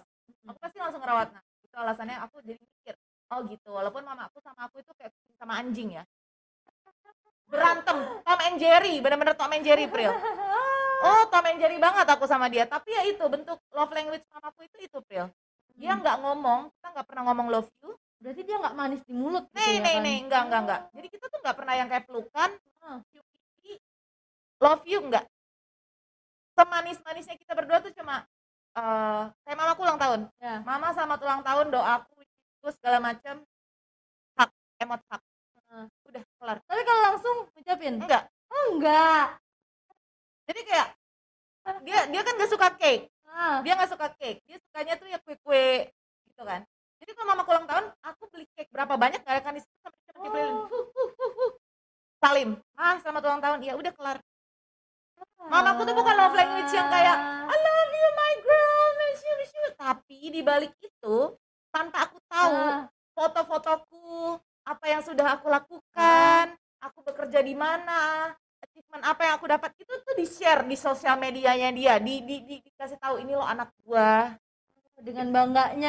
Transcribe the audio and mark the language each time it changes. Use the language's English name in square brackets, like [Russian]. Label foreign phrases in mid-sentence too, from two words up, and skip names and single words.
[Indonesian] Aku pasti langsung ngerawat. Nah, itu alasannya aku jadi mikir, oh gitu, walaupun mamaku sama aku itu kayak kucing sama anjing ya, berantem Tom and Jerry, bener-bener Tom and Jerry, Pril. Oh, Tom and Jerry banget aku sama dia. Tapi ya itu bentuk [English] love language [Indonesian] mamaku itu, Pril. Dia nggak ngomong, kita nggak pernah ngomong [English] love you. [Indonesian] Berarti dia nggak manis di mulut gitu Nih, ya nih, kan? nih, enggak. Jadi kita tuh nggak pernah yang kayak pelukan, cium-cium, [English] love you, [Indonesian] enggak. Semanis-manisnya kita berdua tuh cuma kayak mamaku ulang tahun. Ya. Mama selamat ulang tahun, doaku, itu segala macam, hak, emot hak. Udah kelar. Tapi kalau langsung ucapin? Enggak. Oh enggak. Jadi kayak dia kan nggak suka cake. Dia nggak suka cake, dia sukanya tuh ya kue-kue gitu kan. Jadi kalau mamaku ulang tahun, aku beli cake berapa banyak nggak akan disitu sampai cepet dibeliin. Salim, selamat ulang tahun, ya udah kelar. Mamaku tuh bukan [English] love language [Indonesian] yang kayak [English] I love you my girl, miss you. [Indonesian] Tapi di balik itu, tanpa aku tahu foto-fotoku, apa yang sudah aku lakukan, aku bekerja di mana, achievement apa yang aku dapat, itu tuh di-share di sosial medianya dia, dikasih tahu ini lo anak gua. Dengan bangganya